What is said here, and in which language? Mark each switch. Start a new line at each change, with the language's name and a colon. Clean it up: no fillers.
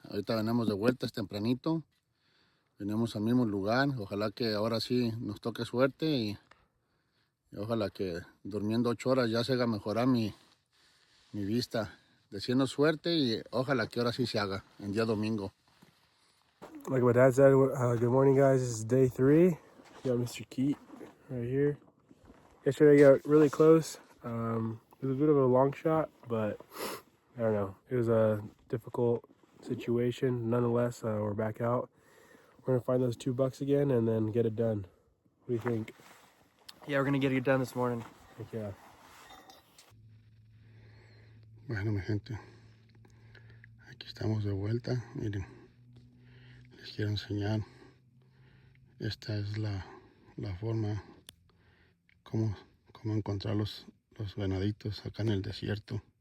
Spanish: Ahorita venimos de vuelta, es tempranito. Venimos al mismo lugar. Ojalá que ahora sí nos toque suerte y ojalá que durmiendo 8 horas ya se haga mejorar mi vista. Deseando suerte y ojalá que ahora sí se haga en día domingo.
English: Like my dad said, good morning, guys. This is day 3. You got Mr. Keat right here. Yesterday I got really close. It was a bit of a long shot, but I don't know. It was a difficult situation. Nonetheless, we're back out. We're gonna find those 2 bucks again and then get it done. What do you think? Yeah, we're gonna get it done this morning. Heck yeah.
Spanish: Bueno, mi gente, aquí estamos de vuelta. Miren, les quiero enseñar. Esta es la forma cómo encontrar los venaditos acá en el desierto.